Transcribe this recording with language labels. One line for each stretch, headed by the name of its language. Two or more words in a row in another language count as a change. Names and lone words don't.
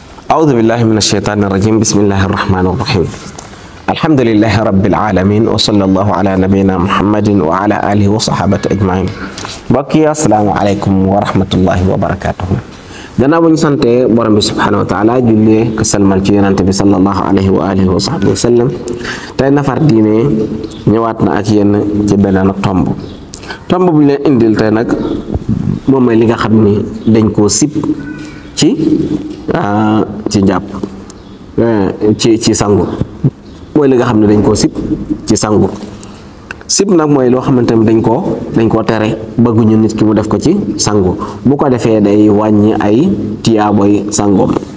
Arabic: أعوذ بالله من الشيطان الرجيم بسم الله الرحمن الرحيم الحمد لله رب العالمين وصلى الله على نبينا محمد وعلى آله وصحبه أجمعين بقي السلام عليكم ورحمة الله وبركاته
Wolof: gannaaw bu ñu sante borom bi
Arabic: سبحانه وتعالى
Wolof: jullee ko salmal ci yonante bi
Arabic: صلى الله عليه وآله وصحبه وسلم
Wolof: tey nafar diine ñëwaat na ak yéen ci beneen tomb bu ñu leen indil tey nag moom mooy li nga xam ni dañ koo sib ci njàpp ci sangu mooy li nga xam ne dañ koo sib ci sangu sib nag mooy loo xamante ni dañ koo tere bëgguñu nit ki mu def ko ci sangu bu ko defee day wàññi ay tiyaaboy sangoom